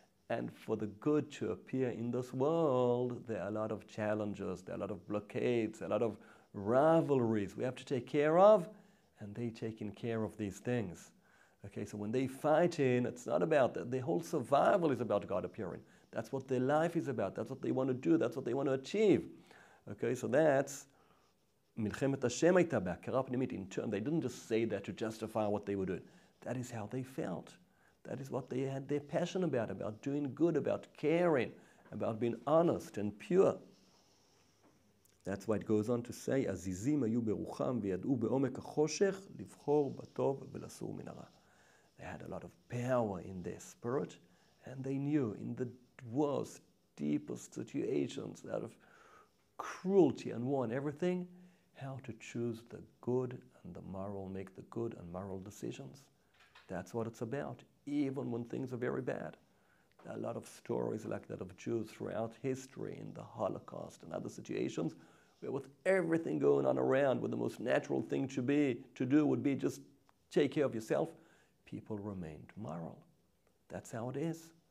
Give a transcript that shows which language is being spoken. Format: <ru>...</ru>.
<en>And for the good to appear in this world, there are a lot of challenges, there are a lot of blockades, a lot of rivalries we have to take care of, and they taking care of these things. Okay, so when they fight in, it's not about that. The whole survival is about God appearing. That's what their life is about. That's what they want to do. That's what they want to achieve. Okay, so that's</en> <he>מלחמת השם הייתה בהכרה פנימית.</he> <en>In turn, they didn't just say that to justify what they were doing. That is how they felt. That is what they had their passion about doing good, about caring, about being honest and pure. That's why it goes on to say,</en> <he>עזיזים היו ברוחם וידעו בעומק החושך לבחור בטוב ולסור מן הרע.</he> <en>They had a lot of power in their spirit, and they knew in the worst, deepest situations, out of cruelty and war and everything, how to choose the good and the moral, make the good and moral decisions. That's what it's about, even when things are very bad. There are a lot of stories like that of Jews throughout history, in the Holocaust and other situations, where with everything going on around, where the most natural thing to do would be just take care of yourself, people remained moral. That's how it is.</en>